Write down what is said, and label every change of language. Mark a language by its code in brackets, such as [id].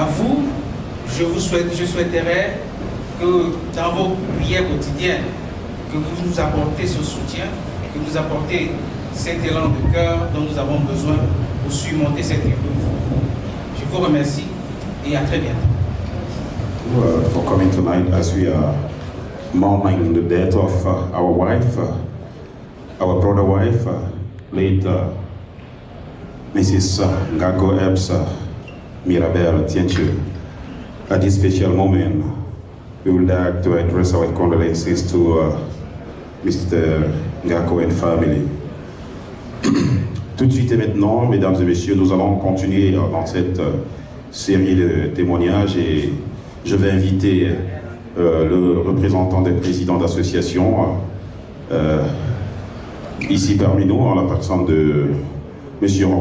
[fr] À vous, je souhaiterais que dans vos prières quotidiennes, que vous nous apportez ce soutien, que vous apportez cet élan de cœur dont nous avons besoin pour surmonter cette épreuve. Je vous remercie et à très bientôt. [en] For coming tonight as we are mourning the death of our wife, our brother wife, late Mrs. Ngako Ebbs Mirabel Tienche. At this special moment, we would like to address our condolences to Mr. Ngako and family. [fr] Tout de suite et maintenant, mesdames et messieurs, nous allons continuer dans cette série de témoignages et je vais inviter le représentant des présidents d'association ici parmi nous, en la personne de M.